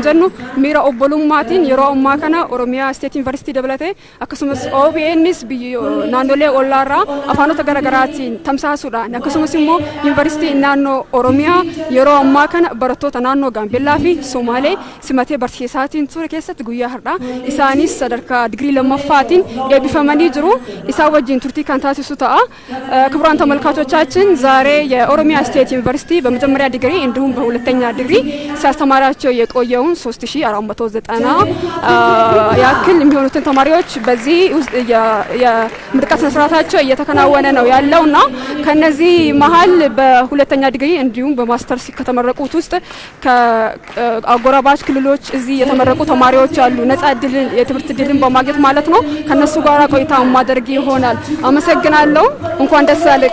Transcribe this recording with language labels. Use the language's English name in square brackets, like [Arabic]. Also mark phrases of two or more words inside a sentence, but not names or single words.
[Oromo] jennu miira obbolummaatiin yeroo ammaa kana Oromiyaa [English] State University [Oromo] dabalatee akkasumas OBNs naannolee ollaarraa afaanota garaagaraatiin tamsaasuudhaan akkasumas immoo University naannoo Oromiyaa yeroo ammaa kana barattoota naannoo Gaambeellaa fi Somaalee simatee barsiisaatiin ture keessatti guyyaa har'aa isaanis sadarkaa digirii lammaffaatiin eebbifamanii jiru isaan wajjin turtii kan taasisu ta'a. [Amharic] ክቡራን ተመልካቾቻችን ዛሬ የኦሮሚያ ስቴት ዩኒቨርሲቲ በመጀመሪያ ዲግሪ እንዲሁም በሁለተኛ ዲግሪ ሲያስተማራቸው የቆየውን 3490 ያክል የሚሆኑትን ተማሪዎች በዚህ የምርቃት ስነስርዓታቸው እየተከናወነ ነው ያለውና ከነዚህ መሀል በሁለተኛ ዲግሪ እንዲሁም በማስተርስ ከተመረቁት ውስጥ ከአጎራባች ክልሎች እዚህ የተመረቁ ተማሪዎች አሉ። ነፃ እድልን የትምህርት እድልን በማግኘት ማለት ነው። ከነሱ ጋር ቆይታ ማድረግ ይሆናል። አመሰግናለሁ። እንኳን ደስ አለህ።